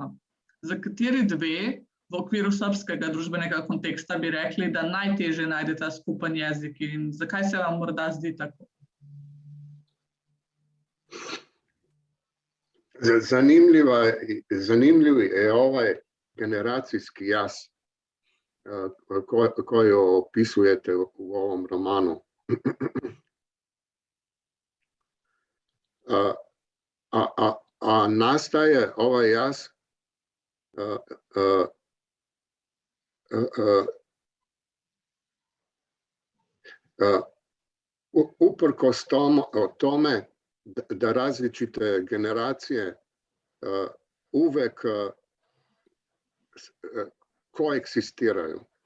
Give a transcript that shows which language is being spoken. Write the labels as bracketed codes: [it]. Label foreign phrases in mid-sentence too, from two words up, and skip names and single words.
[sl] Za kateri dve v okviru srbskega družbenega konteksta bi rekli, da najtežje najdeta skupen jezik, in zakaj se vam morda zdi tako? [sr] Zanimljiv je ovaj generacijski jaz, [sl] ko jo opisujete v [sr] ovom romanu. A nastaje ovaj jaz uprkos tome da različite generacije uvek koeksistiraju.